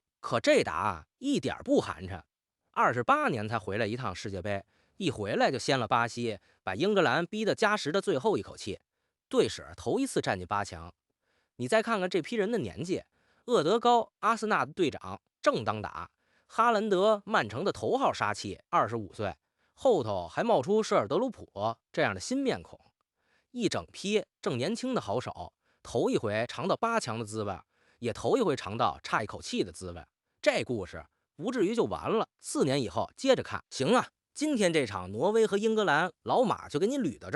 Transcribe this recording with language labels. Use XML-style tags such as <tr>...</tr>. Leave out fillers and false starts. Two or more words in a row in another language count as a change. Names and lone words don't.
<zh>可這答案一點不寒碜。28年才回來一趟世界杯，一回来就掀了巴西，把英格蘭逼得加时的最后一口气，队史头一次站进8强。你再看看这批人的年紀，厄德高，阿森纳的队長正当打，哈蘭德，曼城的头号杀器，25岁，後頭還冒出舍爾德魯普這樣的新面孔，一整批正年輕的好手，頭一回嘗到8強的滋味，也頭一回嘗到差一口氣的滋味。這故事不至於就完了，4年以後接着看。行啊，今天這場挪威和英格蘭，老馬就給你捋到這兒。</zh>